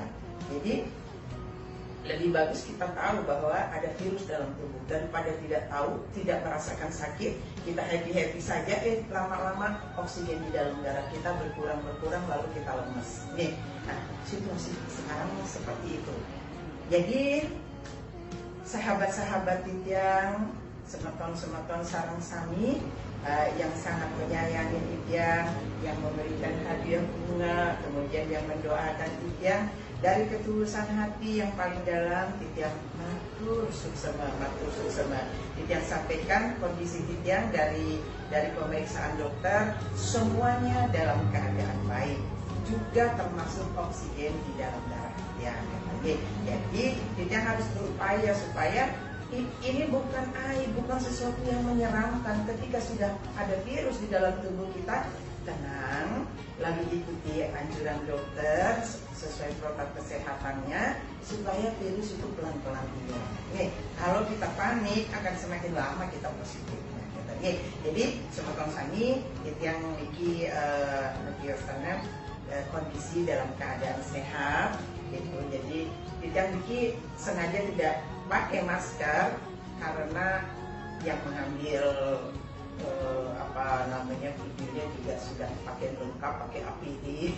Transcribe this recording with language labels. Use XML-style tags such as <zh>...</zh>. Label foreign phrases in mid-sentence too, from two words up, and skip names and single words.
<id>Jadi lebih bagus kita tahu bahwa ada virus dalam tubuh daripada tidak tahu, tidak merasakan sakit, kita happy saja, lama-lama oksigen di dalam darah kita berkurang lalu kita lemes. Nih, nah situasi sekarang seperti itu. Jadi sahabat-sahabat Titian,</id> <ban>semeton sarang sami</ban> <id>yang sangat menyayangi Titian, yang memberikan hadiah bunga, kemudian yang mendoakan Titian, dari ketulusan hati yang paling dalam,</id> <ban>Titian matur suksema.</ban> <id>Titian sampaikan kondisi Titian dari pemeriksaan dokter, semuanya dalam keadaan baik, juga termasuk oksigen di dalam darah Titian. Jadi Titian harus berupaya supaya ini bukan aib, bukan sesuatu yang menyeramkan. Ketika sudah ada virus di dalam tubuh kita, tenang, lagi ikuti anjuran dokter sesuai protokol kesehatannya, supaya virus itu pelan-pelan hilang. Nih, kalau kita panik akan semakin lama kita positif. Jadi</id> <ban>semeton sani</ban> <id>yang memiliki kondisi dalam keadaan sehat, gitu. Jadi yang sengaja tidak pakai masker karena yang mengambil videonya juga sudah pakai lengkap, pakai APD.</id>